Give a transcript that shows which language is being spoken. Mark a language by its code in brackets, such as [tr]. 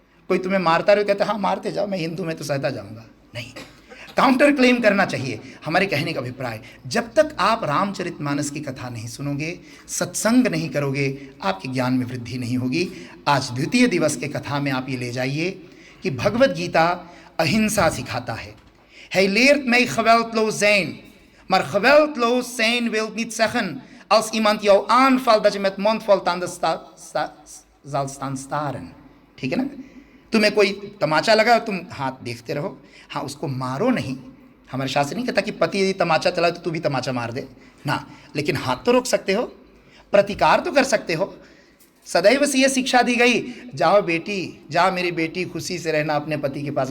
[hi] कोई तुम्हें मारता रहे, कहते हाँ मारते जाओ, मैं हिंदू में तो सहता जाऊंगा, नहीं, काउंटर क्लेम करना चाहिए। हमारे कहने का अभिप्राय, जब तक आप रामचरितमानस की कथा नहीं सुनोगे, सत्संग नहीं करोगे, आपके ज्ञान में वृद्धि नहीं होगी। आज द्वितीय दिवस के कथा में आप ये ले जाइए कि भगवत गीता अहिंसा सिखाता है। [nl] Hij leert mij geweldloos zijn, maar geweldloos zijn wil niet zeggen als iemand jou aanvalt dat je met mond vol tanden zal staan staren। [hi] ठीक है ना, तुम्हें कोई तमाचा लगा, तुम हाथ देखते रहो, हाँ उसको मारो नहीं। हमारे शास्त्र नहीं कहता कि पति यदि तमाचा चला तो तू भी तमाचा मार दे ना, लेकिन हाथ तो रोक सकते हो, प्रतिकार तो कर सकते हो। सदैव से ये शिक्षा दी गई, जाओ बेटी, जाओ मेरी बेटी, खुशी से रहना अपने पति के पास।